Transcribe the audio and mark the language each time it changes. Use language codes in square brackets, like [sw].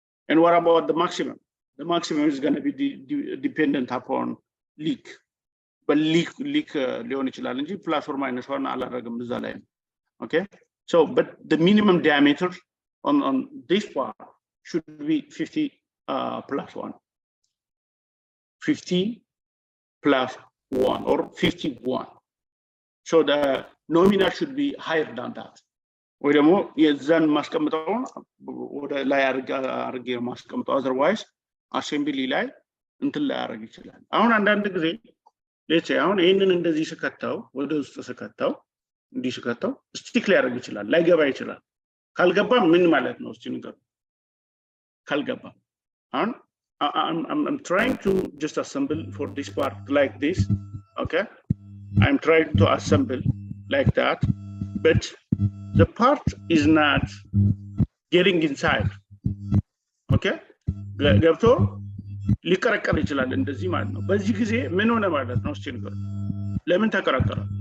[en] And what about the maximum? The maximum is going to be dependent upon leak. [am] But leak ሊሆን ይችላል እንጂ [en] plus or minus 1 [am] አላደረግም እዛ ላይ ነው. [en] Okay? So but the minimum diameter on this part should be 50 plus 1. 50 plus 1 or 51. So the nominal should be higher than that. [am] ወይ ደግሞ የዛን ማስቀምጠውን ወደ ላይ አርጌ ማስቀምጠው otherwise assembly ላይ እንትን ላይ ያደርግ ይችላል። አሁን አንዳንድ ጊዜ let's say አሁን ይሄንን እንደዚህ ስከተው ወደ ውስጥ ስከተው እንዲህ ስከተው ስቲክ ላይ ያደርግ ይችላል ላይገባ ይችላል። ካልገባ ምን ማለት ነው እስቲ ንገሩ። ካልገባ አሁን [en] I'm trying to just assemble for this part like this. Okay, I'm trying to assemble like that, but the part is not getting inside. [am] Okay, ገብቶ ሊከረከር ይችላል እንደዚህ ማለት ነው። በዚህ ጊዜ ምን ሆነ ማለት ነው እስቲ ንገሩ። ለምን ተከረከረ?